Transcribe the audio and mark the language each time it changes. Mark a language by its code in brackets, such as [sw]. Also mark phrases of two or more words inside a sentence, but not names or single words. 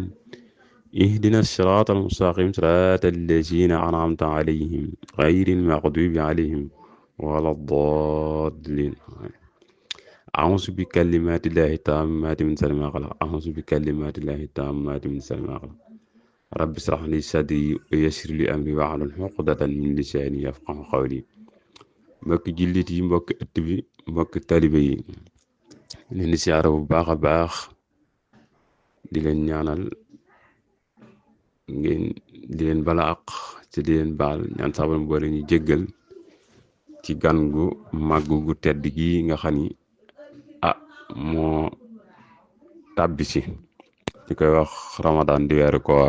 [ar] اهدنا الصراط المستقيم صراط الذين أنعمت عليهم غير المغضوب عليهم ولا الضالين. أعوذ بكلمات الله التامات من شر ما خلق. أعوذ بكلمات الله التامات من شر ما خلق. رب اشرح لي صدري ويسر لي أمري واحلل عقدة من لساني يفقهوا قولي. [wo] mbokki jullit yi, mbokki ëtt bi, mbokki talibe yi, leen di siyaare bu baax a baax, di leen ñaanal ngeen di leen bala àq ci di leen baal ñaan saabal boole ñu jéggal ci gan gu màgg gu tedd gi nga xam ni moo tàbbi si ñu koy wax Ramadan di weeru koor.